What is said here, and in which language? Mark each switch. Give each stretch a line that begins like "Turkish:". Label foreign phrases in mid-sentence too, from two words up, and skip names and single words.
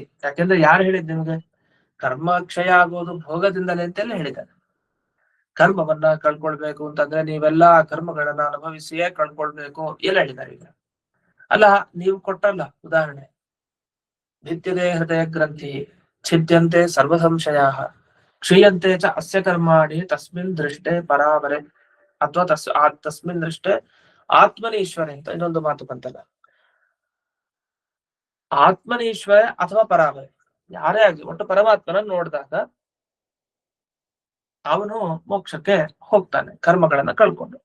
Kannada: ಯಾಕೆಂದ್ರೆ ಯಾರು ಹೇಳಿದ್ ನಿಮ್ಗೆ ಕರ್ಮ ಕ್ಷಯ ಆಗೋದು ಭೋಗದಿಂದಲೇ ಅಂತೆಲ್ಲ ಹೇಳಿದ್ದಾರೆ. ಕರ್ಮವನ್ನ ಕಳ್ಕೊಳ್ಬೇಕು ಅಂತಂದ್ರೆ ನೀವೆಲ್ಲಾ ಕರ್ಮಗಳನ್ನ ಅನುಭವಿಸಿಯೇ ಕಳ್ಕೊಳ್ಬೇಕು ಎಲ್ಲ ಹೇಳಿದ್ದಾರೆ. ಈಗ ಅಲ್ಲ, ನೀವು ಕೊಟ್ಟಲ್ಲ ಉದಾಹರಣೆ,
Sanskrit: ನಿತ್ಯದೇ ಹೃದಯ ಗ್ರಂಥಿ ಛಿದ್ಯಂತೆ ಸರ್ವ ಸಂಶಯ ಕ್ಷೀಯಂತೆ ಚ ಅಸ್ಯ ಕರ್ಮಾಣಿ ತಸ್ಮಿನ್ ದೃಷ್ಟೇ ಪರಾವರೆ ಅಥವಾ ತಸ್ಮಿನ್ ದೃಷ್ಟೇ ಆತ್ಮನೀಶ್ವರ
Kannada: ಅಂತ ಇನ್ನೊಂದು ಮಾತು ಬಂತಲ್ಲ.
Sanskrit: ಆತ್ಮನೀಶ್ವರ ಅಥವಾ ಪರಾವರೆ
Kannada: ಯಾರೇ ಆಗ್ಲಿ, ಒಟ್ಟು ಪರಮಾತ್ಮನ ನೋಡಿದಾಗ ಅವನು ಮೋಕ್ಷಕ್ಕೆ ಹೋಗ್ತಾನೆ ಕರ್ಮಗಳನ್ನ ಕಳ್ಕೊಂಡು.